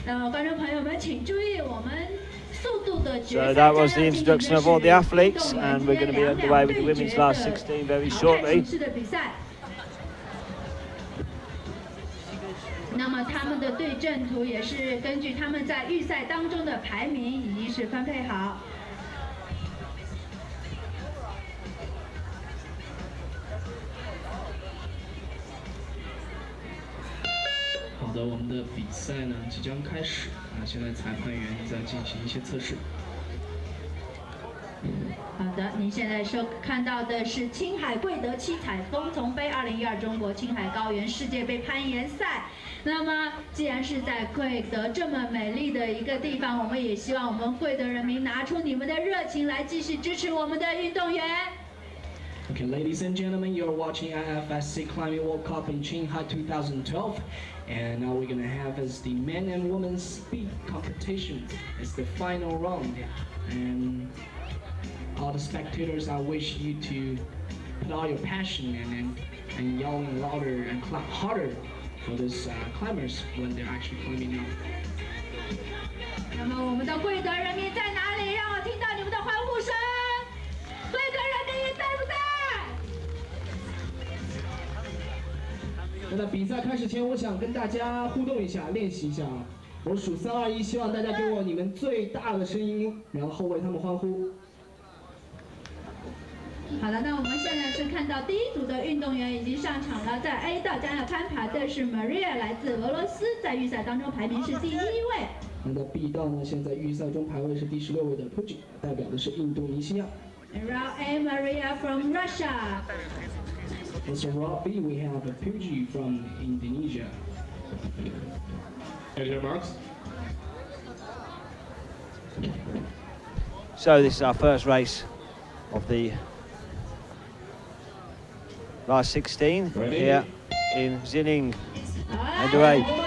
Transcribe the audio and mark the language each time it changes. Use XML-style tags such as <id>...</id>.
<zh>观众朋友们，请注意我们速度的决</zh> <en>So</en> <zh>赛。</zh> <en>that was the introduction of all the athletes, and we're going to be underway with the women's last 16 very shortly.</en> <zh>那么他们的对阵图也是根据他们在预赛当中的排名已经是分配好。好的，我们的比赛呢即将开始现在裁判员在进行一些测试。好的，您现在看到的是青海贵德七彩风丛杯2012中国青海高原世界杯攀岩赛。那么，既然是在贵德这么美丽的一个地方，我们也希望我们贵德人民拿出你们的热情来继续支持我们的运动员。</zh> <en>Okay, ladies and gentlemen, you're watching IFSC Climbing World Cup in Shanghai 2012. And now we're gonna have as the men and women speed competition as the final round. And all the spectators, I wish you to put all your passion and yelling louder and clap harder for these climbers when they're actually climbing up.</en> <zh>那么我们的贵德人民在哪里？让我听到你们的欢呼声！贵德人民在不在？那在比赛开始前，我想跟大家互动一下，练习一下啊。我数3、2、1，希望大家给我你们最大的声音，然后为他们欢呼。好的，那我们现在是看到第一组的运动员已经上场了，在 A 道将要攀爬的是 Maria， 来自俄罗斯，在预赛当中排名是第1位。那在 B 道呢，现在预赛中排位是第16位的 Puji， 代表的是印度尼西亚。</zh> <en>And round A, Maria from Russia. So round B, we have a Puji from Indonesia. Any remarks? So this is our first race of the last 16 here in Xining. Underway.</en>